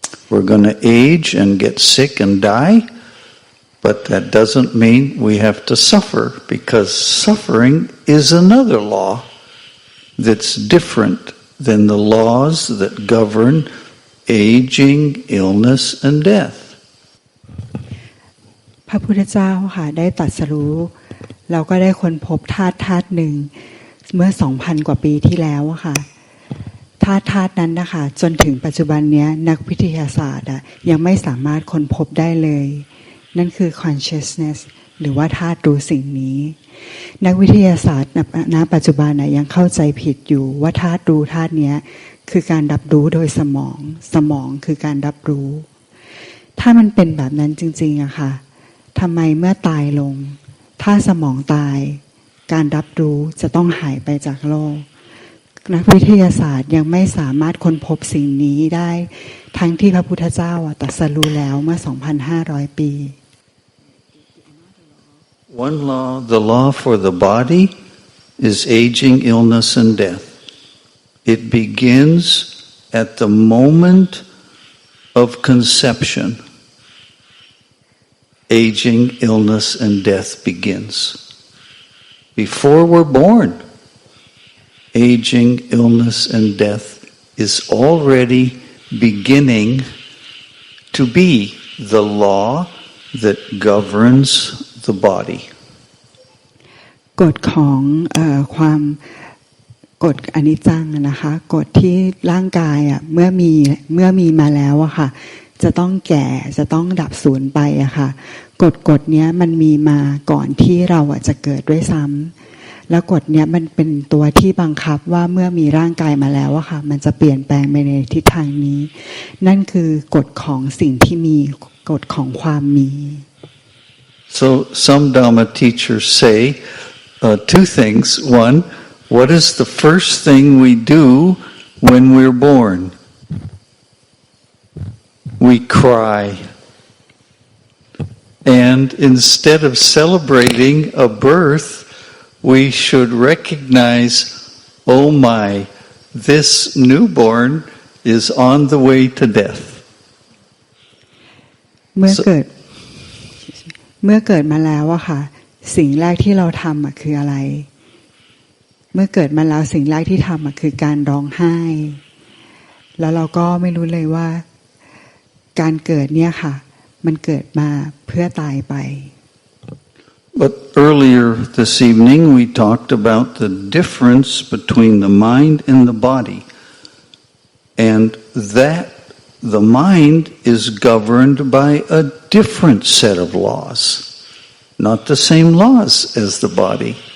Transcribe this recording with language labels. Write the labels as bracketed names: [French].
[English] We're going to age and get sick and die, but that doesn't mean we have to suffer, because suffering is another law that's different than the laws that govern aging, illness, and death. [Thai] พระพุทธเจ้าค่ะได้ตรัสรู้เราก็ได้ค้นพบธาตุหนึ่งเมื่อ 2,000 กว่าปีที่แล้วค่ะธาตุนั้นนะคะจนถึงปัจจุบันนี้นักวิทยาศาสตร์ยังไม่สามารถค้นพบได้เลยนั่นคือ consciousness หรือว่าธาตุรู้สิ่งนี้นักวิทยาศาสตร์ณปัจจุบันยังเข้าใจผิดอยู่ว่าธาตุรู้ธาตุนี้คือการรับรู้โดยสมองคือการรับรู้ ถ้ามันเป็นแบบนั้นจริงๆอะค่ะทำไมเมื่อตายลงถ้าสมองตายการรับรู้จะต้องหายไปจากโลกนักวิทยาศาสตร์ยังไม่สามารถค้นพบสิ่งนี้ได้ทั้งที่พระพุทธเจ้าตรัสรู้แล้วเมื่อ 2,500 ปี [English] One law, the law for the body, is aging, illness, and death. It begins at the moment of conception. Aging, illness, and death begins. Before we're born, aging, illness, and death is already beginning to be the law that governs the body. [Thai] กฎของความกฎอนิจจังนะคะกฎที่ร่างกายเมื่อมีมาแล้วค่ะจะต้องแก่จะต้องดับสูญไปค่ะกฎนี้มันมีมาก่อนที่เราจะเกิดด้วยซ้ำแล้วกฎนี้มันเป็นตัวที่บังคับว่าเมื่อมีร่างกายมาแล้วค่ะมันจะเปลี่ยนแปลงไปในทิศทางนี้นั่นคือกฎของสิ่งที่มีกฎของความมี [English] So some Dhamma teachers say two things. One, what is the first thing we do when we're born? We cry. And instead of celebrating a birth, we should recognize, oh my, this newborn is on the way to death. [Thai] เมื่อเกิดมาแล้วค่ะสิ่งแรกที่เราทำคืออะไรเมื่อเกิดมาแล้วสิ่งแรกที่ทำคือการร้องไห้ แล้วเราก็ไม่รู้เลยว่าการเกิดเนี่ยค่ะมันเกิดมาเพื่อตายไป [English] But earlier this evening we talked about the difference between the mind and the body, and that the mind is governed by a different set of laws, not the same laws as the body.